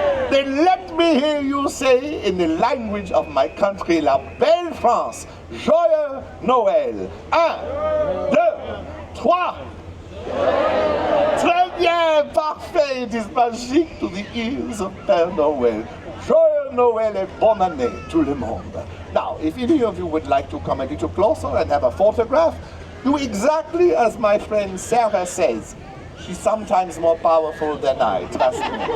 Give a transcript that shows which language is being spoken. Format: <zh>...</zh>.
<en>Then let me hear you say in the language of my country, La Belle France,</en> <fr>Joyeux Noël. 1, 2, 3. Très bien, parfait.</fr> <en>It is magic to the ears of Père Noël.</en> <fr>Joyeux Noël et bonne année, tout le monde.</fr> <en>Now, if any of you would like to come a little closer and have a photograph, do exactly as my friend Sarah says. She's sometimes more powerful than I, trust me.</en>